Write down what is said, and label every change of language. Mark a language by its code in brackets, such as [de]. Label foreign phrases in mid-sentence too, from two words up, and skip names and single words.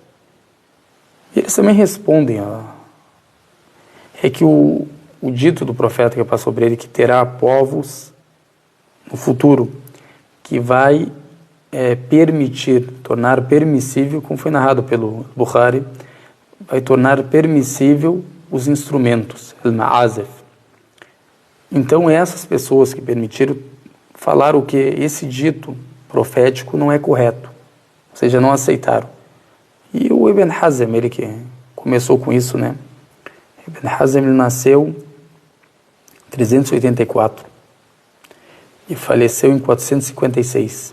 [pt] E eles também respondem. É que o dito do profeta que passa sobre ele, que terá povos no futuro, que vai permitir, tornar permissível, como foi narrado pelo Bukhari, vai tornar permissível os instrumentos, al-ma'azif. Então essas pessoas que permitiram falaram que esse dito profético não é correto, ou seja, não aceitaram. E o Ibn Hazm, ele que começou com isso, né? Ibn Hazm, ele nasceu em 384 e faleceu em 456.